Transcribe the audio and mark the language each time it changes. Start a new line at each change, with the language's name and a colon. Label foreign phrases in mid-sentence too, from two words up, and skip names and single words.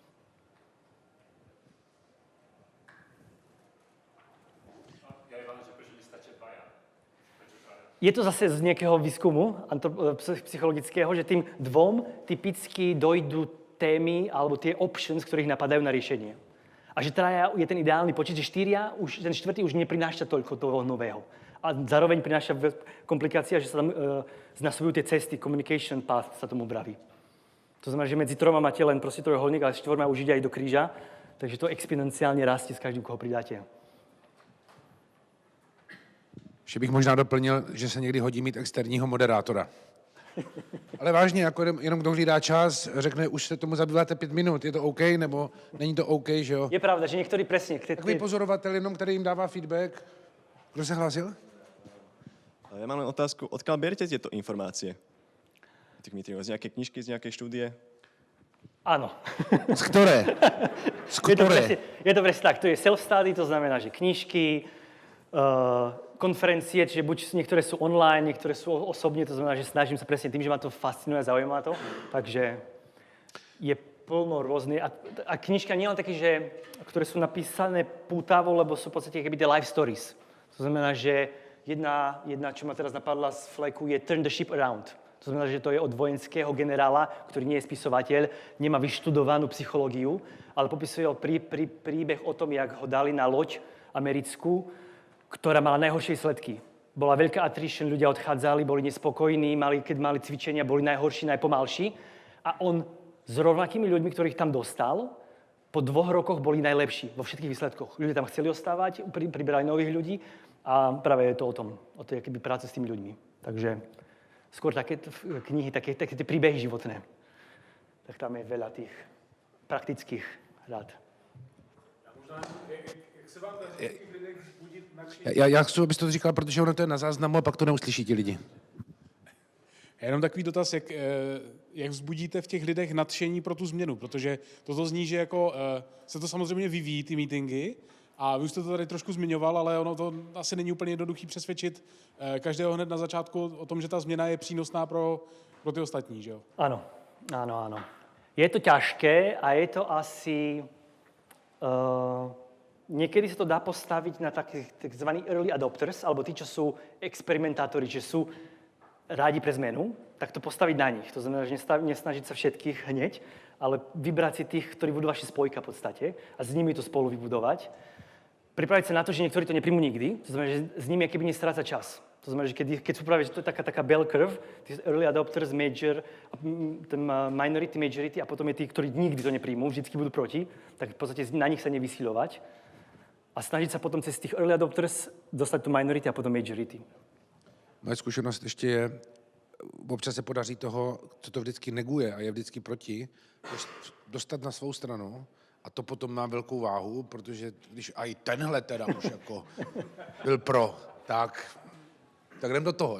Slovak: Je to zase z nejakého výskumu psychologického, že tým dvom typicky dojdú témy alebo tie options, ktorých napadajú na riešenie. A že traja je ten ideálny počet, že ten štvrtý už neprináša toľko toho nového. A zároveň prináša komplikácia, že sa tam znasobujú tie cesty,
English: communication path
Slovak: sa tomu vraví. To znamená, že medzi troma máte len proste trojuholník, ale štvorma už ide aj do kríža, takže to exponenciálne rastie s každým, koho pridáte.
Czech: Ještě bych možná doplnil, že se někdy hodí mít externího moderátora. Ale vážně, jako jenom kdo hlídá čas, řekne, už se tomu zabýváte 5 minut, je to OK, nebo není to OK, že jo?
Slovak: Je pravda, že niektorí presne...
Czech: Takový pozorovatel jenom, který jim dává feedback. Kdo se hlásil?
Slovak: Ja mám len otázku, odkiaľ beriete tieto informácie? Z nejakej knižky, z nejakej štúdie? Áno. Z ktoré? Z ktoré? Je to presne tak, to je self-study, to znamená, že knižky, konferencie, čiže buď niektoré sú online, niektoré sú osobne, to znamená, že snažím sa presne tým, že ma to fascinuje a zaujíma to, takže je plno rôznych. A knižka nie len také, že, ktoré sú napísané pútavo, lebo sú v podstate keby tie
English: life stories.
Slovak: To znamená, že jedna, čo ma teraz napadla z fleku, je Turn the Ship Around. To znamená, že to je od vojenského generála, ktorý nie je spisovateľ, nemá vyštudovanú psychológiu, ale popisuje príbeh o tom, jak ho dali na loď americkú, ktorá mala najhoršie sledky. Bola veľká attrition, ľudia odchádzali, boli nespokojní, keď mali cvičenia, boli najhorší, najpomalší. A on s rovnakými ľuďmi, ktorých tam dostal, po 2 rokoch boli najlepší vo všetkých výsledkoch. Ľudia tam chceli ostávať, priberali nových ľudí a práve je to o tom, o tej akoby práce s tými ľuďmi. Takže skôr také knihy, také tie príbehy životné. Tak tam je veľa tých praktických rád.
Czech: Já chci, abys to říkal, protože ono to je na záznamu a pak to neuslyší ti lidi. Jenom takový dotaz, jak vzbudíte v těch lidech nadšení pro tu změnu, protože toto zní, že jako se to samozřejmě vyvíjí, ty meetingy, a vy už jste to tady trošku zmiňoval, ale ono to asi není úplně jednoduchý přesvědčit každého hned na začátku o tom, že ta změna je přínosná pro ty ostatní, že jo?
Slovak: Áno. Je to ťažké a je to asi... Niekedy sa to dá postaviť na takých tzv.
English: Early adopters,
Slovak: alebo tí, čo sú experimentátori, že sú rádi pre zmenu, tak to postaviť na nich. To znamená, že nesnažiť sa všetkých hneď, ale vybrať si tých, ktorí budú vaši spojka v podstate a s nimi to spolu vybudovať. pripraviť sa na to, že niektorí to nepríjmu nikdy. To znamená, že s nimi keby nestráca čas. To znamená, že keď sú práve, že to je taká
English: bell curve,
Slovak: tí
English: early adopters,
Slovak: major, ten minority, majority a potom je tí, ktorí nikdy to nepríjmú, vždycky budú proti, tak v podstate na nich sa nevysilovať a snažiť sa potom cez tých
English: early adopters
Slovak: dostať tu minority a potom majority.
Czech: Moje zkušenost ještě je, občas se podaří toho, co to vždycky neguje a je vždycky proti, dostat na svou stranu a to potom má velkou váhu, protože když i tenhle teda už jako byl pro, tak jdem do toho.